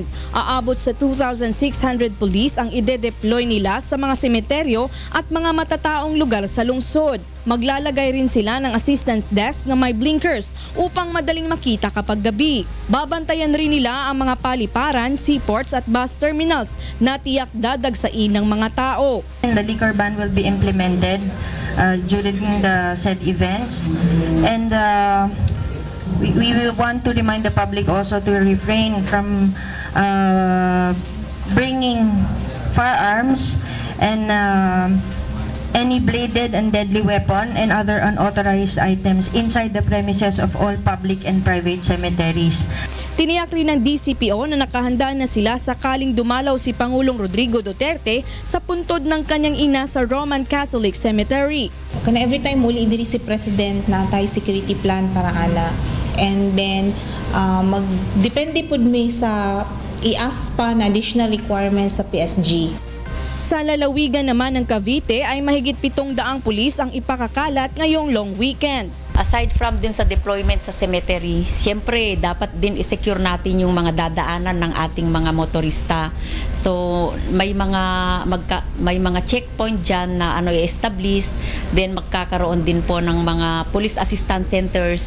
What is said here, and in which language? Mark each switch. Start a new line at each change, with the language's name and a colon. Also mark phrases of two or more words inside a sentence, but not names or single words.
Filipino: Aabot sa 2,600 police ang ide-deploy nila sa mga semeteryo at mga matataong lugar sa lungsod. Maglalagay rin sila ng assistance desk na may blinkers upang madaling makita kapag gabi. Babantayan rin nila ang mga paliparan, seaports at
English: bus terminals
Filipino: na tiyak dadagsain ng mga tao.
English: The liquor ban will be implemented during the said events, and we will want to remind the public also to refrain from bringing firearms and any bladed and deadly weapon and other unauthorized items inside the premises of all public and private cemeteries.
Filipino: Tiniyak rin ng DCPO na nakahanda na sila sakaling dumalaw si Pangulong Rodrigo Duterte sa puntod ng kanyang ina sa Roman Catholic Cemetery.
Cebuano: Kana every time muli diri si President na tay security plan para ana.
English: And then
Cebuano: magdepende pud mi sa iaspa na
English: additional requirements
Cebuano: sa PSG.
Filipino: Sa lalawigan naman ng Cavite ay mahigit 700 pulis ang ipakakalat ngayong
English: long weekend. Aside from
Filipino: din sa deployment sa cemetery, siyempre dapat din i-secure natin yung mga dadaanan ng ating mga motorista. So may mga checkpoint diyan na i-establish, then magkakaroon din po ng mga
English: police assistance centers.